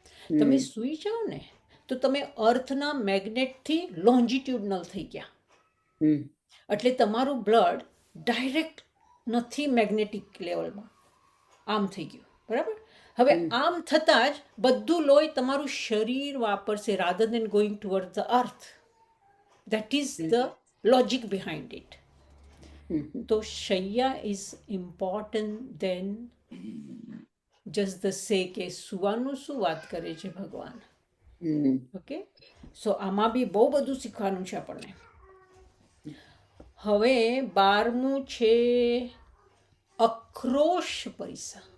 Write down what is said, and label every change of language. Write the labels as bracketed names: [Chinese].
[Gujarati] તમે સૂઈ જાઓ ને તો તમે અર્થના મેગ્નેટથી લોન્જિટ્યુડનલ થઈ ગયા, એટલે તમારું બ્લડ ડાયરેક્ટ નથી મેગ્નેટિક લેવલમાં, આમ થઈ ગયું, બરાબર? હવે આમ થતાં જ બધું લોહી તમારું શરીર વાપરશે, [English] Rather than going toward the earth. That is the logic behind it. [Gujarati] તો શૈયા [English] is important than just the say [Gujarati] કે સુવાનું શું વાત કરે છે ભગવાન. ઓકે, સો આમાં બી બહુ બધું શીખવાનું છે આપણને. હવે 12મું છે આક્રોશ પરિસહ.